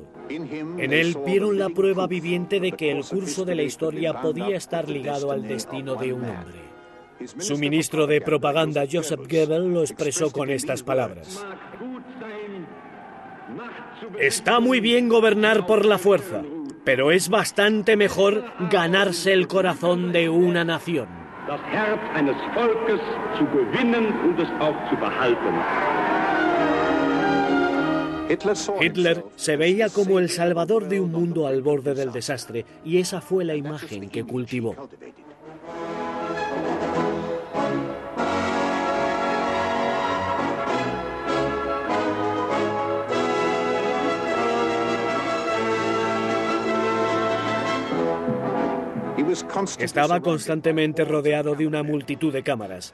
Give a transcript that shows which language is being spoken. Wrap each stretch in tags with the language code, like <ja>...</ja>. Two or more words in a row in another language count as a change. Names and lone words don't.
<es>En él vieron la prueba viviente de que el curso de la historia podía estar ligado al destino de un hombre. Su ministro de propaganda, Joseph Goebbels, lo expresó con estas palabras: "Está muy bien gobernar por la fuerza, pero es bastante mejor ganarse el corazón de una nación".</es> <de>Das Herz eines Volkes zu gewinnen und es auch zu behalten.</de> <es>Hitler se veía como el salvador de un mundo al borde del desastre, y esa fue la imagen que cultivó. Estaba constantemente rodeado de una multitud de cámaras.</es>